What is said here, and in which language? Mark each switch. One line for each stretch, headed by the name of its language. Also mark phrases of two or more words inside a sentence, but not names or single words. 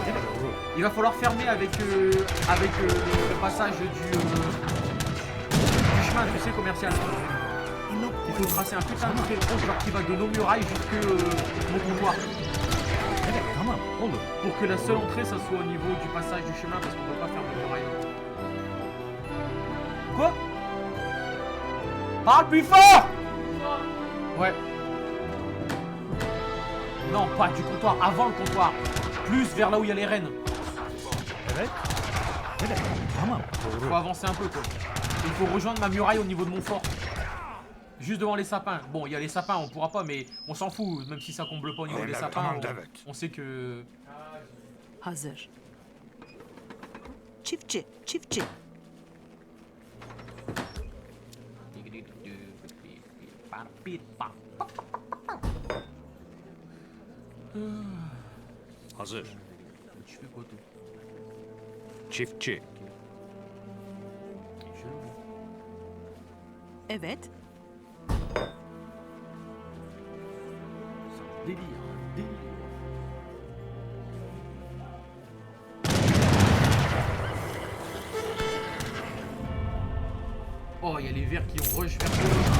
French: Il va falloir fermer avec le passage du chemin, tu sais, commercial. Il faut tracer un putain de trait rouge genre qui va de nos murailles jusque mon comptoir.
Turkish: Evet, tamam, olur.
French: Pour que la seule entrée, ça soit au niveau du passage du chemin parce qu'on peut pas faire de muraille. Quoi? Parle plus fort! Ouais. Non, pas du comptoir, avant le comptoir. Plus vers là où il y a les rennes.
Turkish: Evet. Evet, tamam,
French: Faut
Turkish: doğru.
French: avancer un peu quoi. Il faut rejoindre ma muraille au niveau de mon fort. Juste devant les sapins. Bon, il y a les sapins, on pourra pas, mais on s'en fout. Même si ça comble pas au niveau des
Turkish: Evet,
French: sapins,
Turkish: tamam, evet.
French: on sait que...
Turkish: Hazır. Çiftçi, çiftçi. Hazır.
French: Tu fais quoi toi?
Turkish: Çiftçi. Evet.
French: Délire, délire. Oh, il y a les verts qui ont rush vers eux.